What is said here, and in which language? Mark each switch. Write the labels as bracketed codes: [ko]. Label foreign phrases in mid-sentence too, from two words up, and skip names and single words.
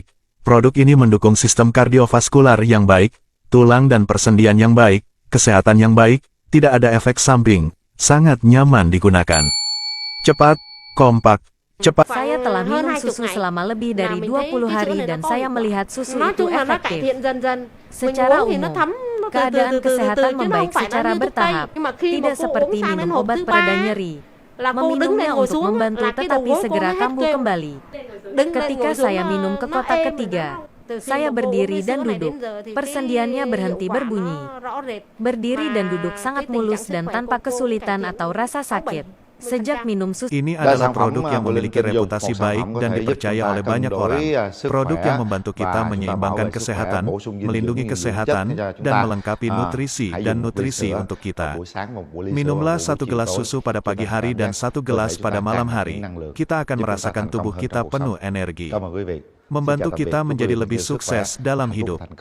[id] Produk ini mendukung sistem kardiovaskular yang baik, tulang dan persendian yang baik, kesehatan yang baik, tidak ada efek samping, sangat nyaman digunakan. Cepat, kompak, Cepat. Saya telah minum susu selama lebih dari 20 hari dan saya melihat susu [vi] Nói [id] itu [vi] chung là nó cải [id] efektif. [vi] thiện dần dần. Mình [id] Secara [vi] uống thì nó [id] umum, [vi] thấm nó từ [id] keadaan [vi] từ [id] kesehatan [vi] chứ nó [id] membaik [vi] không phải là [id] secara [vi] như thuốc tây. [id] bertahap, [vi] Nhưng mà khi mà [id] tidak [vi] cô [id] seperti [vi] uống sang đến [id] minum [vi] hộp [id] obat [vi] thứ [id] pereda [vi] 3 [id] nyeri. [vi] là cô đứng [id] Meminumnya [vi] lên ngồi [id] untuk [vi] xuống [id] membantu [vi] là cái đầu [id] tetapi [vi] gối cô [id] segera [vi] nó hết [id] kambuh [vi] kêu. [id] kembali. [vi] Đứng lên [id] Ketika [vi] ngồi xuống [id] saya minum ke [vi] nó [id] kota [vi] êm rồi [id] ketiga, [vi] đó. Từ khi [id] saya [vi] mà cô uống [id] berdiri [vi] cái [id] dan [vi] sữa này [id] duduk. [vi] đến giờ thì [id] Persendiannya [vi] cái [id] berhenti [vi] hiệu quả [id] berbunyi. [vi] nó rõ rệt. [id] Berdiri dan [vi] Mà [id] duduk [vi] cái [id] sangat [vi] tình trạng [id] mulus [vi] sức [id] dan [vi] khỏe [id] tanpa [vi] của cô [id] kesulitan [vi] cải [id] atau [vi] thiện [id] rasa [vi] 6-7%. [id] sakit. Sejak minum susu, Ini Dan adalah [vi] sản phẩm [id] produk yang [vi] Bolin [id] memiliki [vi] Tinh Dục, [id] reputasi [vi] một sản [id] baik [vi] phẩm có [id] dan [vi] thể giúp [id] dipercaya [vi] chúng ta [id] oleh [vi] cân [id] banyak [vi] đối, [id] orang. [vi] sức [id] Produk [vi] khỏe [id] yang membantu kita [vi] và chúng ta bảo [id] menyeimbangkan [vi] vệ sức khỏe, [id] kesehatan, [vi] bổ sung dinh dưỡng, [id] melindungi [vi] những dưỡng [id] kesehatan, [vi] chất cho chúng [id] dan [vi] ta. [id] melengkapi nutrisi [vi] Hãy [id] dan [vi] dùng ly [id] nutrisi [vi] sữa [id] untuk [vi] vào [id] kita. [vi] buổi sáng, một ly sữa [id] Minumlah [vi] vào buổi [id] satu [vi] chiều [id] gelas [vi] tối [id] susu pada [vi] cho [id] pagi [vi] ta [id] hari [vi] cảm [id] dan [vi] giác [id] satu [vi] cơ thể [id] gelas [vi] chúng [id] pada [vi] ta [id] malam [vi] tràn ngập [id] hari. [vi] những năng lượng, [id] Kita akan [vi] giúp chúng ta [id] merasakan [vi] thành [id] tubuh [vi] công hơn [id] kita [vi] trong cuộc sống. [id] penuh energi. [vi] Cảm ơn quý vị. Xin chào [id] Membantu [vi] tạm biệt, [id] kita [vi] chúc quý vị [id] menjadi [vi] thật [id] lebih [vi] nhiều sức khỏe, [id] sukses dalam [vi] hạnh phúc [id] hidup. [vi] và thành công.